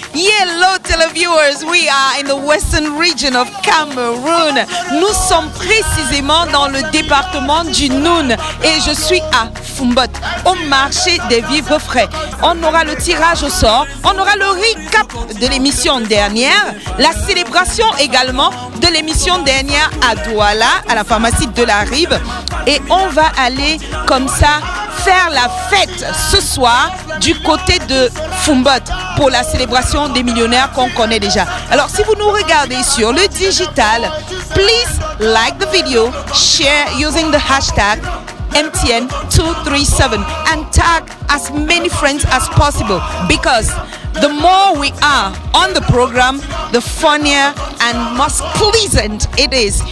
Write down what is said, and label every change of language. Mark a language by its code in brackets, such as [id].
[en] Hello televiewers, we are in the western region of Cameroon. [fr] Nous sommes précisément dans le département du Noun et je suis à Fumbot, au marché des vivres frais. On aura le tirage au sort, on aura le recap de l'émission dernière, la célébration également de l'émission dernière à Douala, à la pharmacie de la Rive, et on va aller comme ça faire la fête ce soir du côté de Fumbot pour la célébration des millionnaires qu'on connaît déjà. Alors si vous nous regardez sur le digital, [en] please like the video, share using the hashtag MTN237 and tag as many friends as possible, because the more we are on the program, the funnier and most pleasant it is.